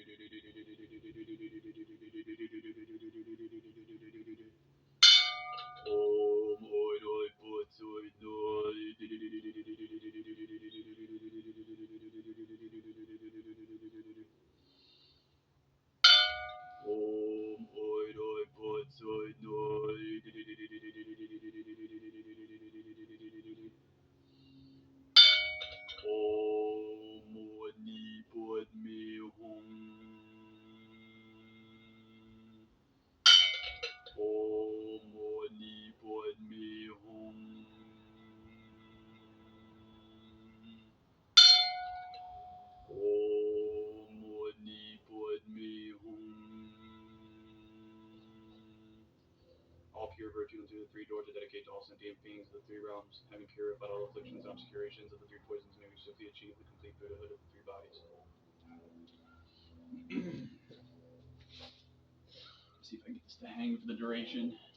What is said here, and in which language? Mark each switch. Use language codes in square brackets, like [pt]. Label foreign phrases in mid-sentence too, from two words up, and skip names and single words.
[sa] Om Oi Roi Potsoi Noi. Om Oi Roi Potsoi Noi. ॐ मणि पद्मे हूँ. ॐ मणि पद्मे हूँ. ॐ मणि पद्मे हूँ. [en] All pure virtues into the three doors are dedicated to all sentient beings of the three realms, having purified all afflictions and obscurations of the three poisons, may we swiftly achieve the complete Buddhahood of the three bodies. See if I can get this to hang for the duration.